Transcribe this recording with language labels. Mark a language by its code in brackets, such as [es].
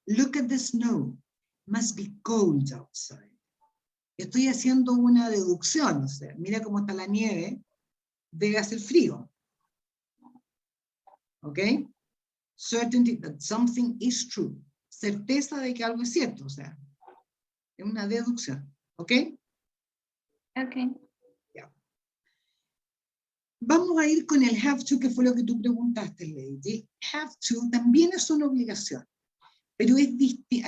[en] Look at the snow. Must be cold outside. [es] Estoy haciendo una deducción, o sea, mira cómo está la nieve, debe hacer frío. ¿Ok? [en] Certainty that something is true. [es] Certeza de que algo es cierto, o sea, es una deducción. ¿Ok? Ok. Ya. Vamos a ir con el have to, que fue lo que tú preguntaste, Lady. Have to también es una obligación, pero es distinto.